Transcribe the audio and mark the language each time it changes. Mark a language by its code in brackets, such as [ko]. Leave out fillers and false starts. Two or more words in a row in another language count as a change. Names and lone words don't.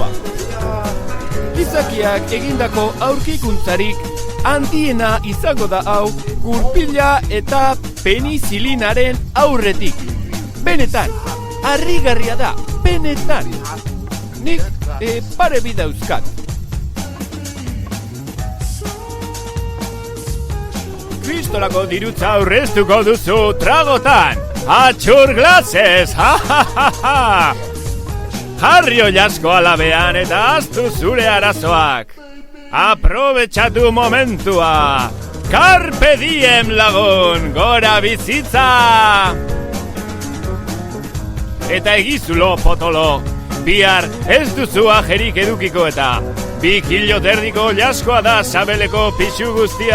[eu] Gizakiak egindako aurkikuntzarik handiena izango da hau gurpila eta penizilinaren aurretik. Benetan, harrigarria da, benetan. Nik pare bidauzkat. Kristolako dirutza aurreztuko duzu tragotan. Atxur glasez, ha ha ha ha! Jarri oilasko alabean eta aztu zure arazoak. Aprobetxatu momentua. [la] Carpe diem [eu] lagun, gora bizitza! Eta egizulo potolo, bihar ez duzu ajerik edukiko eta 2 kilo terdiko oilaskoa da sabeleko pixu guztia.